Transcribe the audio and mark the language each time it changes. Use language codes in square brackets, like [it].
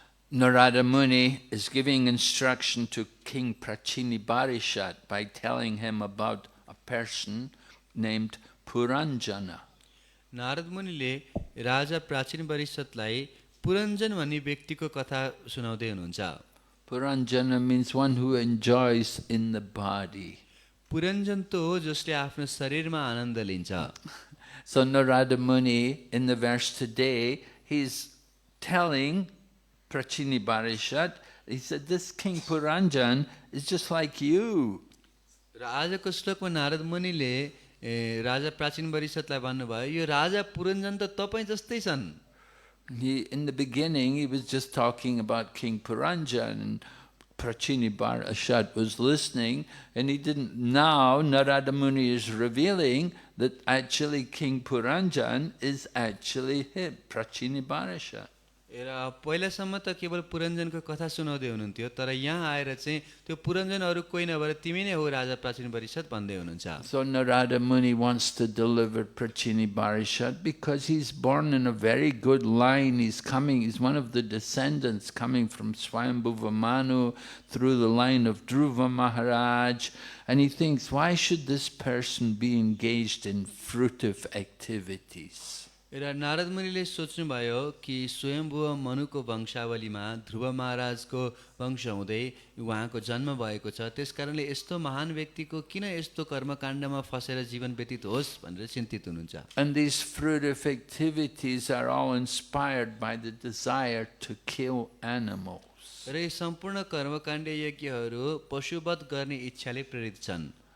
[en] Narada Muni is giving instruction to King Prachini Barishat by telling him about a person named Puranjana. [ne] Narad मुनिले राजा प्राचीन परिषदलाई पुरञ्जन भन्ने व्यक्तिको कथा सुनाउँदै हुनुहुन्छ. [en] Puranjana means one who enjoys in the body. [ne] पुरञ्जन त हो जसले आफ्नो शरीरमा आनन्द लिन्छ. [en] So Narada Muni in the verse today, he's telling Prachini Barishat, he said, this King Puranjan is just like you. [ne] र आजको श्लोकमा नारद मुनिले राजा प्राचीन परिषदलाई भन्नुभयो यो राजा पुरञ्जन त तपाईँ जस्तै छन्. [en] In the beginning, he was just talking about King Puranjan, and Prachini Barishat was listening, and he didn't. Now Narada Muni is revealing that actually King Puranjan is actually him, Prachini Barishat. [ne] र पहिलासम्म त केवल पुरञ्जनको कथा सुनाउँदै हुनुहुन्थ्यो, तर यहाँ आएर चाहिँ त्यो पुरञ्जन अरू कोही नभएर तिमी नै हो राजा प्राचीन परिषद भन्दै हुनुहुन्छ. [en] So Narada Muni wants to deliver Prachini Barishat because he's born in a very good line. He's one of the descendants coming from Swayambhuva Manu through the line of Dhruva Maharaj. And he thinks, why should this person be engaged in fruitive activities? [ne] र नारद मुनिले सोच्नुभयो कि स्वयम्भुव मनुको वंशावलीमा ध्रुव महाराजको वंश हुँदै उहाँको जन्म भएको छ, त्यसकारणले यस्तो महान व्यक्तिको किन यस्तो कर्मकाण्डमा फसेर जीवन व्यतीत होस् भनेर चिन्तित हुनुहुन्छ. [en] And these fruitive activities are all inspired by the desire to kill animals. [ne] र यी सम्पूर्ण कर्मकाण्ड यज्ञहरू पशुवध गर्ने इच्छाले प्रेरित छन्.